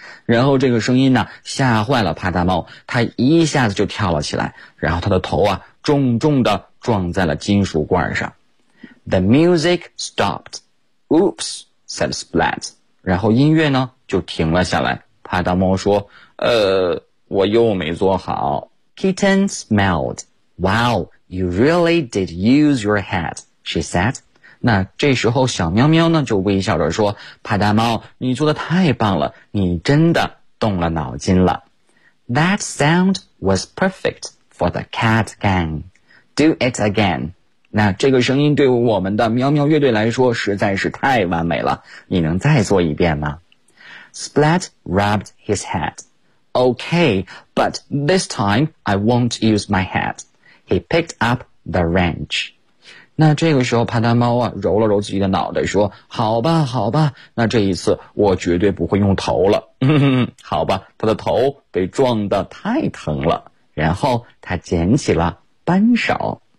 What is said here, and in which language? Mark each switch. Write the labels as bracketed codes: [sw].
[zh] 然后这个声音呢，吓坏了帕达猫，他一下子就跳了起来，然后他的头啊，重重的撞在了金属罐上。 [en] The music stopped. Oops, said Splat. [zh] 然后音乐呢就停了下来，帕达猫说我又没做好。 [en] Kitten smiled. Wow, you really did use your head, she said. [zh] 那这时候小喵喵呢就微笑着说，帕达猫你做得太棒了，你真的动了脑筋了。 [en] That sound was perfect for the cat gang. Do it again. [zh] 那这个声音对我们的喵喵乐队来说实在是太完美了，你能再做一遍吗？ [en] Splat rubbed his head. Okay, but this time I won't use my head. He picked up the wrench. [zh] 那这个时候帕达猫啊揉了揉自己的脑袋说，好吧好吧，那这一次我绝对不会用头了。好吧，他的头被撞得太疼了，然后他捡起了扳手。